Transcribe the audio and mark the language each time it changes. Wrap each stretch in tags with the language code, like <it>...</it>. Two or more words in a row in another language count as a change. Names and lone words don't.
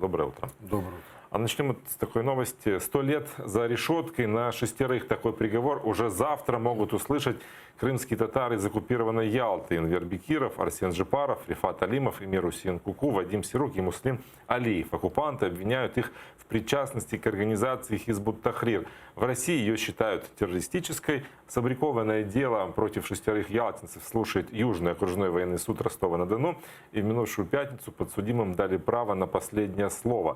<ru>Доброе утро. Доброе утро. А начнем с такой новости. 100 лет за решеткой, на 6 такой приговор уже завтра могут услышать крымские татары из оккупированной Ялты. Энвер Бекиров, Арсен Жипаров, Рифат Алимов, Эмир Усен Куку, Вадим Сирук и Муслим Алиев. Оккупанты обвиняют их в причастности к организации Хизбут Тахрир. В России ее считают террористической. Сфабрикованное дело против 6 ялтинцев слушает Южный окружной военный суд Ростова-на-Дону. И в минувшую пятницу подсудимым дали право на последнее слово.</ru>